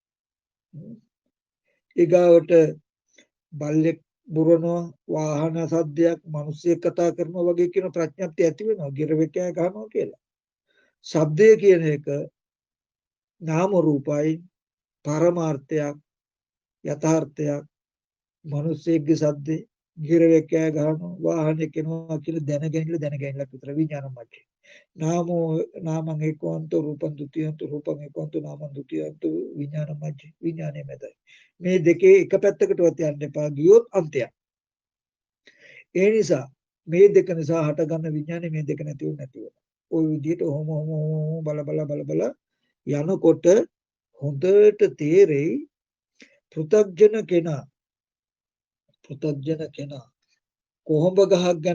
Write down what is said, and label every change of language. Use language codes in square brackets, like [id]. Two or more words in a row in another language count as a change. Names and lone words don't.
[si] ඊගාවට බල්ලෙක් බුරනවා, වාහන සද්දයක්, මිනිස්සෙක් කතා කරනවා වගේ කියන ප්‍රඥප්තිය ඇති වෙනවා. ගිරවෙකෑ ගහනවා කියලා. ශබ්දය කියන එක නාම රූපයි, පරමාර්ථයක්, යථාර්ථයක්. මිනිස්සෙක්ගේ සද්දේ ගිරවෙකෑ ගහනවා, වාහනයක් එනවා කියලා දැනගැනිල්ලක් විතර විඥානමයි. [pi] නාමං ඒකෝන්ත රූපං ဒ ුතියන්ත රූපං ඒකෝන්ත නාමං ဒ ුතියන්ත විඥානමයි. [si] විඥානයේ මැදයි. මේ දෙකේ එක පැත්තකටවත් යන්න එපා. ගියොත් අන්තයක්. ඒ නිසා මේ දෙක නිසා හටගන්න විඥානේ මේ දෙක නැති වෙනවා. ওই විදිහට ඔහොම බල යනකොට හොඳට තේරෙයි පෘථග්ජන කෙනා කොහොඹ ගහක් ගැන